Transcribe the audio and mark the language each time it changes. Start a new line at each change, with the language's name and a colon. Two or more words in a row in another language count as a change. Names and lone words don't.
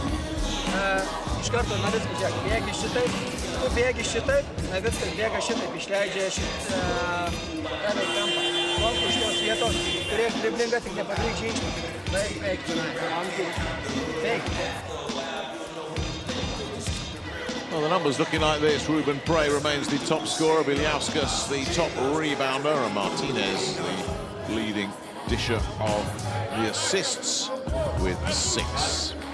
Lithuanian: Iš karto Navickas, žiūrėk, bėgi šitaip, tu bėgi šitaip, Navickas bėga šitaip, išleidžia šitą kampą. Stonkui iš tos vietos turėk driblingą, tik nepadaryk žingsnį. Eik.
English: Well, the numbers looking like this. Ruben Prey remains the top scorer, Biliauskas the top rebounder, and Martinez the leading disher of the assists with 6.